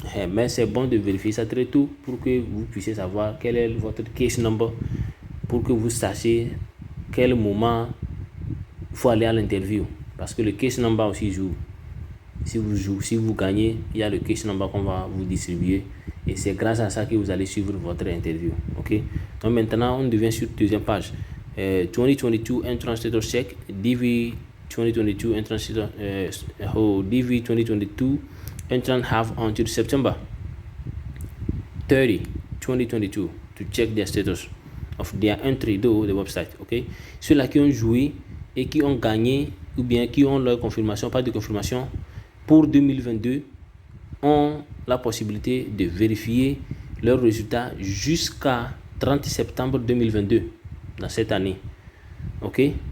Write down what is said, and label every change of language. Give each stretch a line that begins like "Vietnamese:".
French: Mais c'est bon de vérifier ça très tôt pour que vous puissiez savoir quel est votre case number, pour que vous sachiez quel moment il faut aller à l'interview. Parce que le case number aussi joue. Si vous gagnez, il y a le case number qu'on va vous distribuer. Et c'est grâce à ça que vous allez suivre votre interview. Ok? Donc maintenant, on devient sur deuxième page.
English: 2022 entrance status check, DV 2022 entrance status, DV 2022 entrance have until September 30, 2022 to check their status of their entry to the website. Ok?
French: Ceux-là qui ont joué et qui ont gagné ou bien qui ont leur confirmation, pas de confirmation pour 2022 ont la possibilité de vérifier leurs résultats jusqu'à 30 septembre 2022 dans cette année. Ok?